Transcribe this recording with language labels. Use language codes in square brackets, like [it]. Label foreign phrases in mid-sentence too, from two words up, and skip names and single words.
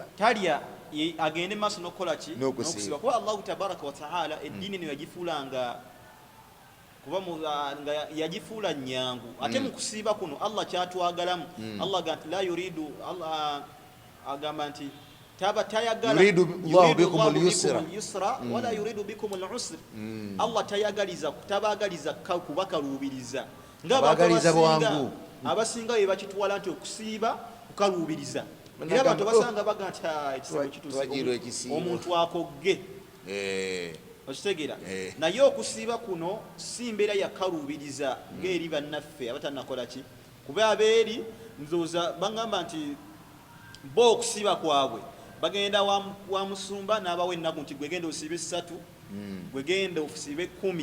[lg] talya agende maaso n'okukola ki n'okusiiba kuba [ar] الله تبارك وتعالى [lg] eddiini eno yagifuulanga kuba nga yagifuula nnyangu ate mu kusiiba kuno Allah kyatwagalamu Allah agamba nti [ar] لا يريد الله [lg] agamba nti tayagala [ar] يريد الله بكم اليسر ولا يريد بكم العسر [lg] Allah tabaagaliza kubakaluubiriza ng'abantu abasinga bwe bakitwala nti okusiiba kukaluubiriza era abantu basanga baga nti ekisibo kituuse omuntu akogge okitegeera naye okusiiba kuno si mbeera yakaluubiriza ng'eri bannaffe abatanakola ki kuba abeeri nzooza bagamba nti bo okusiiba kwabwe bagenda wa musumba n'abawa ennaku nti gwegenda osiibe 3 gwegenda osiibe 10